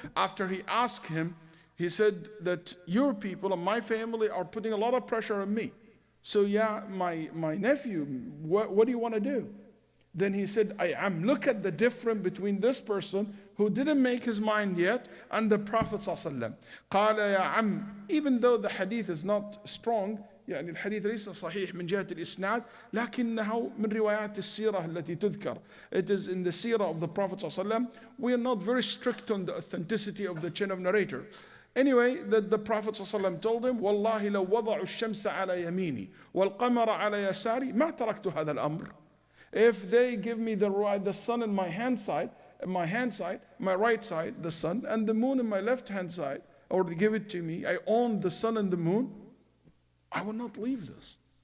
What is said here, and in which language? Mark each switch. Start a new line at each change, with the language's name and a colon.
English: After he asked him, he said that your people and my family are putting a lot of pressure on me. So yeah, my nephew, what do you want to do? Then he said, look at the difference between this person who didn't make his mind yet and the Prophet ﷺ.
Arabic: قال يا عم,
English: even though the hadith is not strong,
Arabic: يعني الحديث ليس صحيح من جهة الإسناد لكنه من روايات السيرة التي تذكر.
English: It is in the seerah of the Prophet ﷺ. We are not very strict on the authenticity of the chain of narrator. Anyway, the Prophet ﷺ told him,
Arabic: والله لو وضعوا الشمس على يميني والقمر على يساري ما تركت هذا الأمر.
English: If they give me the sun in my hand side, my right side, the sun, and the moon in my left hand side, or they give it to me, I own the sun and the moon, I will not leave this.